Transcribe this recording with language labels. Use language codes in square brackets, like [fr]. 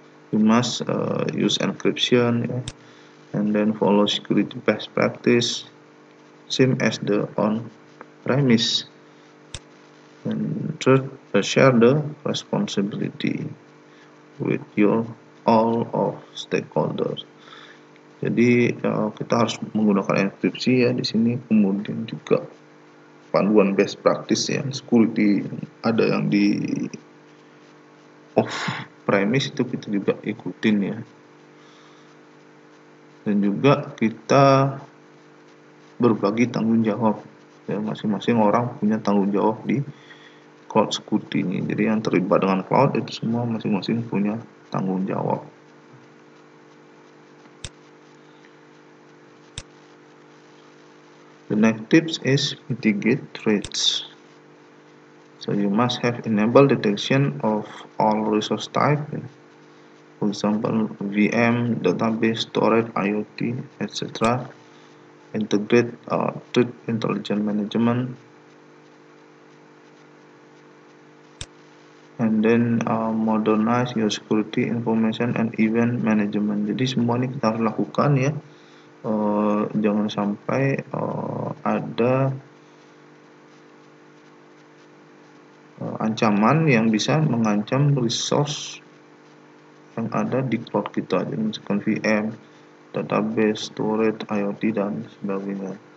[en] You must use encryption and then follow security best practice, same as the on-premise. And third, share the responsibility with all of stakeholders. [id] Jadi kita harus menggunakan enkripsi ya di sini, kemudian juga panduan best practice yang security ada yang di off-premise itu kita juga ikutin ya. Dan juga kita berbagi tanggung jawab ya, masing-masing orang punya tanggung jawab di cloud security ini. Jadi yang terlibat dengan cloud itu semua masing-masing punya tanggung jawab. [en] The next tips is mitigate threats. So you must have enabled detection of all resource type, for example VM, database, storage, IoT, etc. Integrate threat intelligence management and then modernize your security information and event management. [id] Jadi semua ini kita harus lakukan ya. Jangan sampai ada ancaman yang bisa mengancam resource yang ada di cloud kita, jadi misalkan VM, database, storage, IoT dan sebagainya.